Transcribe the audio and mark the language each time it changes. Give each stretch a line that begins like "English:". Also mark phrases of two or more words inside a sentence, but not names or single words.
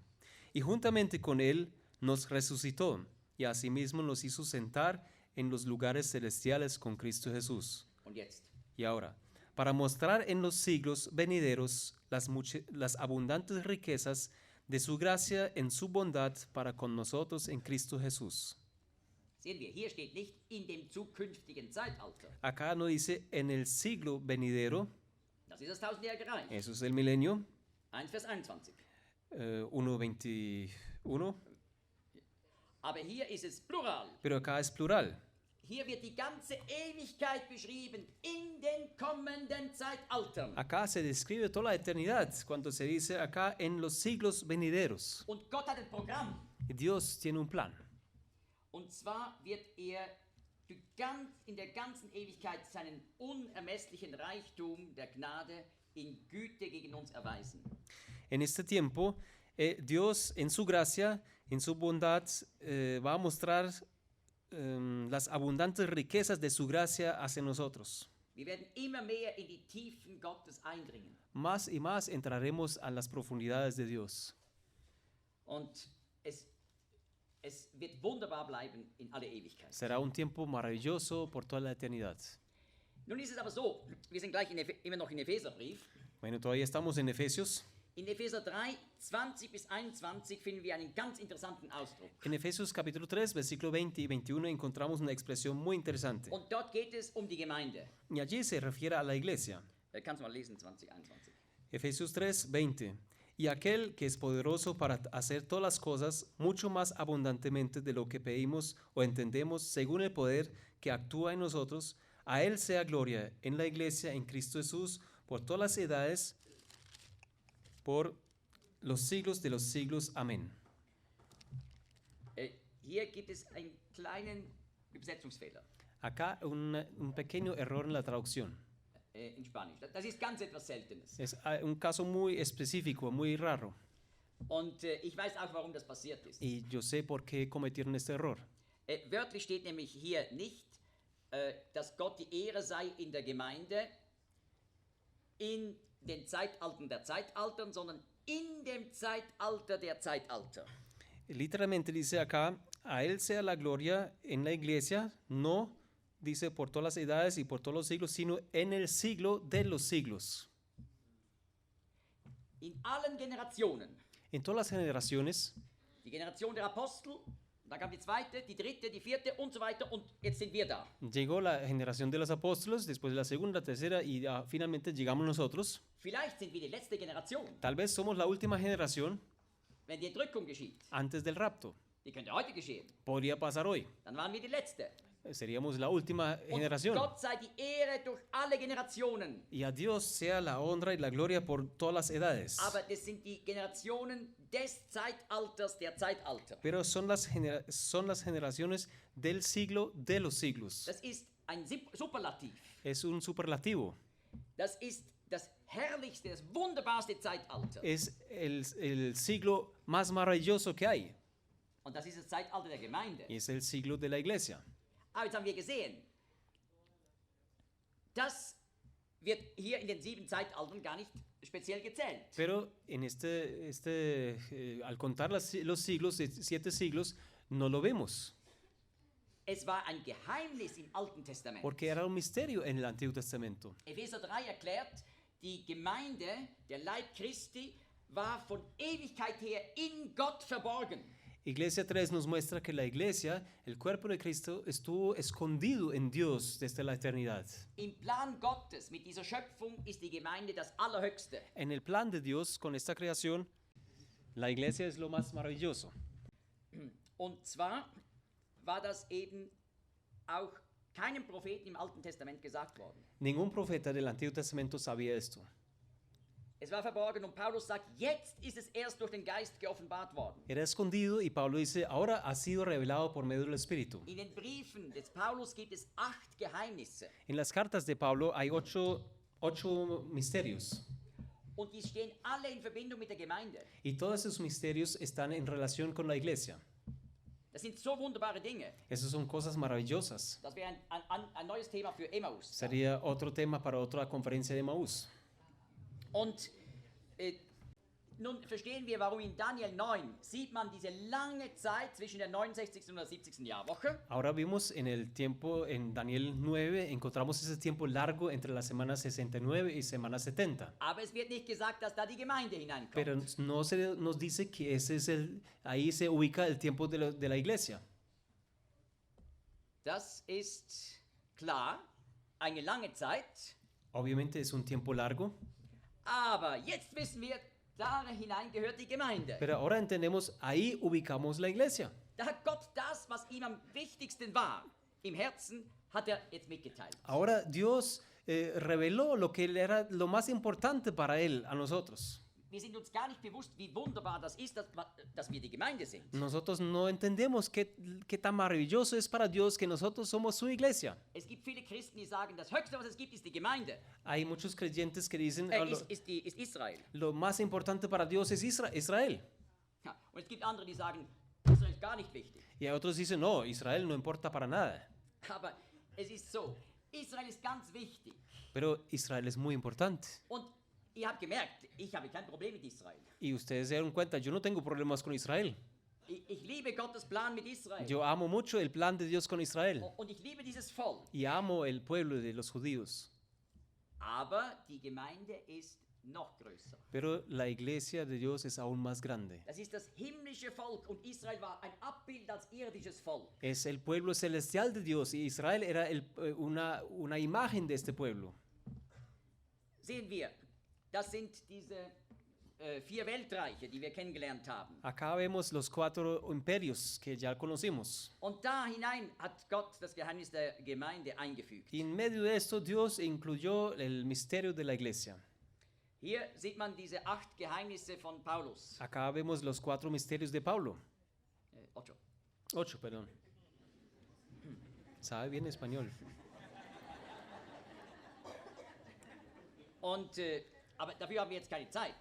Spanish: Y juntamente con él nos resucitó y asimismo nos hizo sentar en los lugares celestiales con Cristo Jesús.
German: Und jetzt.
Spanish: Y ahora, para mostrar en los siglos venideros las abundantes riquezas de su gracia en su bondad para con nosotros en Cristo Jesús.
German: Sehen wir, hier steht nicht in dem zukünftigen Zeitalter.
Spanish: Acá no dice en el siglo venidero,
German: Das ist das tausendjährige Reich.
Spanish: eso es el milenio,
German: 1 Vers 21.
Spanish: 1:21,
German: Aber hier ist es plural.
Spanish: pero acá es plural.
German: Hier wird die ganze Ewigkeit beschrieben in den kommenden Zeitaltern.
Spanish: Acá se describe toda la eternidad cuando se dice acá en los siglos venideros.
German: Und Gott hat ein Programm.
Spanish: Y Dios tiene un plan.
German: Und zwar wird in der ganzen Ewigkeit seinen unermesslichen Reichtum der Gnade in Güte gegen uns erweisen.
Spanish: En este tiempo, Dios en su gracia, en su bondad, va a mostrar las abundantes riquezas de su gracia hacia nosotros.
German: Wir werden immer mehr in die Tiefen Gottes eindringen.
Spanish: Más y más entraremos a las profundidades de Dios.
German: Und es wird wunderbar bleiben in alle Ewigkeit.
Spanish: Será un tiempo maravilloso por toda la eternidad.
German: Nun ist es aber so, wir sind gleich immer noch in Epheserbrief.
Spanish: Bueno, todavía estamos en Efesios.
German: In Epheser 3, 20 bis 21 finden wir einen ganz interessanten Ausdruck.
Spanish: En Efesios capítulo 3, versículo 20 y 21 encontramos una expresión muy interesante.
German: Und dort geht es um die Gemeinde.
Spanish: Y allí se refiere a la iglesia.
German: Kannst du mal lesen, 20, 21.
Spanish: Efesios 3, 20. Y aquel que es poderoso para hacer todas las cosas mucho más abundantemente de lo que pedimos o entendemos según el poder que actúa en nosotros, a él sea gloria en la iglesia en Cristo Jesús por todas las edades, por los siglos de los siglos. Amén.
German: Hier gibt es einen kleinen Übersetzungsfehler
Spanish: Acá un pequeño error en la traducción.
German: in Spanisch. Das ist ganz etwas Seltenes.
Spanish: Es un caso muy específico, muy raro.
German: Und ich weiß auch, warum das passiert ist.
Spanish: Y yo sé por qué cometieron este error.
German: Wörtlich steht nämlich hier nicht, dass Gott die Ehre sei in der Gemeinde, in den Zeitaltern der Zeitaltern, sondern in dem Zeitalter der Zeitalter.
Spanish: Literalmente dice acá, a él sea la gloria en la iglesia, no dice por todas las edades y por todos los siglos, sino en el siglo de los siglos.
German: In allen Generationen.
Spanish: En todas las generaciones,
German: Die Generation der Apostel, dann kam die zweite, die dritte, die vierte und so weiter und jetzt sind wir da.
Spanish: llegó la generación de los apóstoles, después la segunda, tercera y finalmente llegamos nosotros.
German: Vielleicht sind wir die letzte Generation,
Spanish: Tal vez somos la última generación
German: wenn die Entrückung geschieht.
Spanish: antes del rapto.
German: Die könnte heute geschehen.
Spanish: Podría pasar hoy.
German: Dann waren wir die letzte.
Spanish: Seríamos la última
German: Und
Spanish: generación.
German: Gott sei die Ehre durch alle Generationen.
Spanish: Y a Dios sea la honra y la gloria por todas las edades.
German: Aber das sind die Generationen des Zeitalters der Zeitalter.
Spanish: Pero son las generaciones del siglo de los siglos.
German: Das ist ein Superlativ.
Spanish: Es un superlativo.
German: Das ist das herrlichste, das wunderbarste Zeitalter.
Spanish: Es el siglo más maravilloso que hay.
German: Und das ist das Zeitalter der Gemeinde.
Spanish: Y es el siglo de la iglesia.
German: Aber jetzt haben wir gesehen, das wird hier in den 7 Zeitaltern gar nicht speziell gezählt.
Spanish: Pero en al contar los siglos, 7 siglos, no lo vemos.
German: Es war ein Geheimnis im Alten Testament.
Spanish: Porque era un misterio en el Antiguo Testamento.
German: Epheser 3 erklärt, die Gemeinde, der Leib Christi, war von Ewigkeit her in Gott verborgen.
Spanish: Iglesia 3 nos muestra que la iglesia, el cuerpo de Cristo, estuvo escondido en Dios desde la eternidad.
German: Im Plan Gottes mit dieser Schöpfung ist die Gemeinde das Allerhöchste.
Spanish: En el plan de Dios con esta creación, la iglesia es lo más maravilloso.
German: Und zwar war das eben auch keinem Propheten im Alten Testament gesagt worden.
Spanish: Ningún profeta del Antiguo Testamento sabía esto.
German: Es war verborgen und Paulus sagt, jetzt ist es erst durch den Geist geoffenbart worden.
Spanish: Era escondido y Pablo dice, ahora ha sido revelado por medio del Espíritu.
German: In den Briefen des Paulus gibt es 8 Geheimnisse.
Spanish: En las cartas de Pablo hay ocho misterios.
German: Und die stehen alle in Verbindung mit der Gemeinde.
Spanish: Y todos esos misterios están en relación con la iglesia.
German: Das sind so wunderbare Dinge.
Spanish: Esas son cosas maravillosas.
German: Das wäre ein neues Thema für Emmaus.
Spanish: Sería otro tema para otra conferencia de Maús.
German: Und nun verstehen wir, warum in Daniel 9 sieht man diese lange Zeit zwischen der 69. und der 70. Jahrwoche.
Spanish: Ahora vimos en el tiempo, en Daniel 9, encontramos ese tiempo largo entre la semana 69 y semana 70.
German: Aber es wird nicht gesagt, dass da die Gemeinde hineinkommt.
Spanish: Pero no se nos dice que ese es ahí se ubica el tiempo de la iglesia.
German: Das ist klar, eine lange Zeit.
Spanish: Obviamente es un tiempo largo.
German: Aber jetzt wissen wir, da hinein gehört die Gemeinde.
Spanish: Pero ahora entendemos, ahí ubicamos la iglesia.
German: Da hat Gott das, was ihm am wichtigsten war, im Herzen, hat er jetzt mitgeteilt.
Spanish: Ahora Dios reveló lo que era lo más importante para él, a nosotros.
German: Wir sind uns gar nicht bewusst, wie wunderbar das ist, dass wir die Gemeinde sind.
Spanish: Nosotros no entendemos qué tan maravilloso es para Dios que nosotros somos su iglesia.
German: Es gibt viele Christen, die sagen, das Höchste, was es gibt, ist die Gemeinde.
Spanish: Hay muchos creyentes que dicen,
German: Ist Israel.
Spanish: lo más importante para Dios es Israel.
German: Ja, und es gibt andere, die sagen, Israel ist gar nicht wichtig.
Spanish: Y hay otros dicen, no, Israel no importa para nada.
German: Aber es ist so, Israel ist ganz wichtig.
Spanish: Pero Israel es muy importante.
German: Und ihr habt gemerkt, ich habe kein Problem mit Israel.
Spanish: Y ustedes se dieron cuenta, yo no tengo problemas con Israel.
German: Ich liebe Gottes Plan mit Israel.
Spanish: Yo amo mucho el plan de Dios con Israel.
German: Und ich liebe dieses Volk.
Spanish: Y amo el pueblo de los judíos.
German: Aber die Gemeinde ist noch größer.
Spanish: Pero la iglesia de Dios es aún más grande.
German: Das ist das himmlische Volk und Israel war ein Abbild als irdisches Volk.
Spanish: Es el pueblo celestial de Dios y Israel era una imagen de este pueblo.
German: Sehen wir, das sind diese 4 Weltreiche, die wir kennengelernt haben.
Spanish: Acá vemos los 4 imperios que ya conocimos.
German: Und da hinein hat Gott das Geheimnis der Gemeinde eingefügt.
Spanish: Y en medio de esto Dios incluyó el misterio de la iglesia.
German: Hier sieht man diese 8 Geheimnisse von Paulus.
Spanish: Acá vemos los 4 misterios de Pablo.
German: 8.
Spanish: 8, perdón. Sabe bien español.
German: Und aber dafür haben wir jetzt keine Zeit.